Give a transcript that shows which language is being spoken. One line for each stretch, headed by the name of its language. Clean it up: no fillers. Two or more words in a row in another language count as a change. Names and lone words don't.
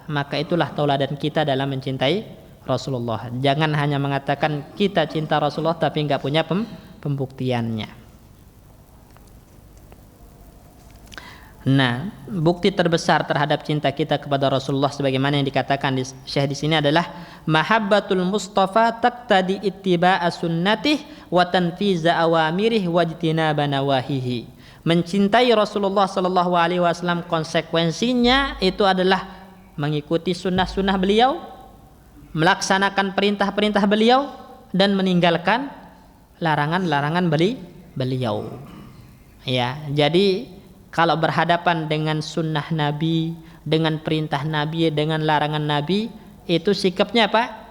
Indonesian: Maka itulah tauladan kita dalam mencintai Rasulullah. Jangan hanya mengatakan kita cinta Rasulullah tapi enggak punya pembuktiannya. Nah, bukti terbesar terhadap cinta kita kepada Rasulullah sebagaimana yang dikatakan Syekh di sini adalah
Arabic: محبة المصطفى تقتضي اتباع سنته وتنفيذ أوامره واجتناب نواهيه.
Indonesian: Mencintai Rasulullah
Arabic: صلى الله عليه وسلم
Indonesian: konsekuensinya itu adalah mengikuti sunnah-sunnah beliau, melaksanakan perintah-perintah beliau dan meninggalkan larangan-larangan beliau. Ya, jadi kalau berhadapan dengan sunnah Nabi, dengan perintah Nabi, dengan larangan Nabi, itu sikapnya apa?